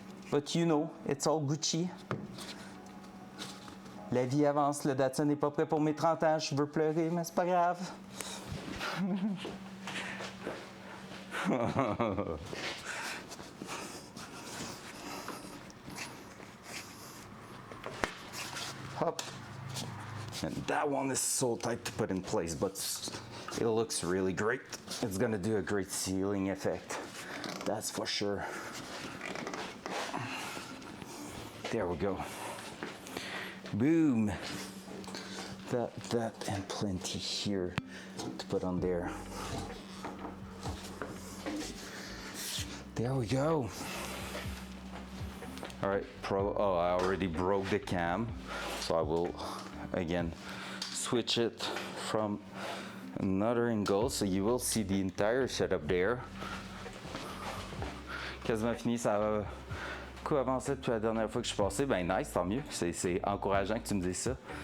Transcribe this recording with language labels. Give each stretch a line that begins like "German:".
English: But you know, it's all Gucci.
French: La vie avance, le Datsun n'est pas prêt pour mes 30 ans. Je veux pleurer, mais c'est pas grave.
English: Up. And that one is so tight to put in place, but it looks really great. It's gonna do a great ceiling effect. That's for sure. There we go. Boom. That and plenty here to put on there. There we go. All right, oh, I already broke the cam. So I will, again, switch it from another angle so you will see the entire setup there.
French: Quasiment fini, ça va beaucoup avancer depuis la dernière fois que je suis passé. Ben nice, tant mieux. C'est encourageant que tu me dises ça.